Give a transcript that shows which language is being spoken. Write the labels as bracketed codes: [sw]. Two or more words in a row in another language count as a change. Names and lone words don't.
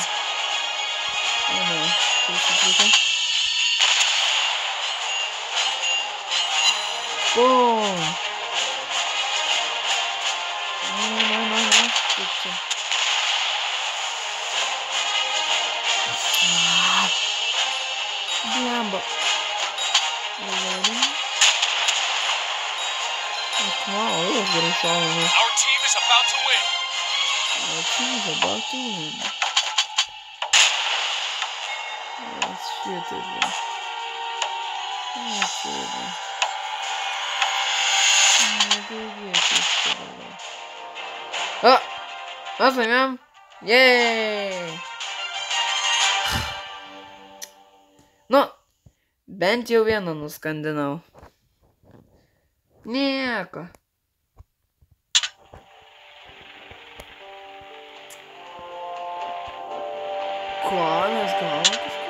[lt] O ne, prisiplaukim. Boom! Na. Kaip čia? Blemba. [en] Wow, that was getting solid. Our team is about to win. Our team is about to win. Let's shoot it, bro. Let's shoot it, bro. Oh! [lt] Mes laimėjom! Yeeey! Nu, bent jau vieną nuskandinau. Nieko. Ko, mes gavom kažką?